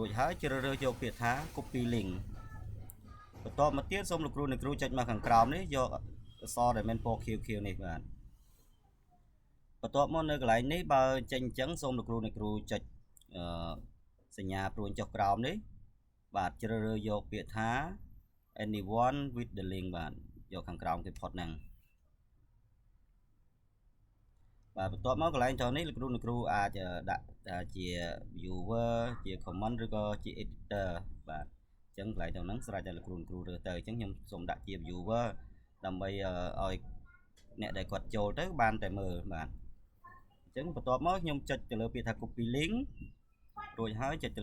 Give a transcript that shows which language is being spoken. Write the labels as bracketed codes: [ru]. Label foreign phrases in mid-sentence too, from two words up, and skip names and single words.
[km] ចហើយជ្រើសរើសយកពាក្យថា [en] copy link [km] បន្ទាប់មកទៀតសូមលោកគ្រូអ្នកគ្រូចុចមកខាងក្រោមនេះយកអក្សរដែលមានពណ៌ខៀវនេះបាទបន្ទាប់មកនៅកន្លែងនេះបើចេញអញ្ចឹងសូមលោកគ្រូអ្នកគ្រូចុចសញ្ញាព្រួញចុះក្រោមនេះបាទជ្រើសរើសយកពាក្យថា [en] anyone with the link [km] បាទយកខាងក្រោមគេផុតហ្នឹង បាទបន្ទាប់មកកន្លែងត្រង់នេះលោកគ្រូអ្នកគ្រូអាចដាក់ជា viewer ជា comment ឬក៏ជា editor បាទអញ្ចឹងកន្លែងត្រង់ហ្នឹងស្រេចតែលោកគ្រូអ្នកគ្រូរើសទៅអញ្ចឹងខ្ញុំសូមដាក់ជា viewer ដើម្បីឲ្យអ្នកដែលគាត់ចូលទៅបានតែមើលបាទអញ្ចឹងបន្ទាប់មកខ្ញុំចុចទៅលើពាក្យថា [en] copy link [km] រួចហើយចុចទៅ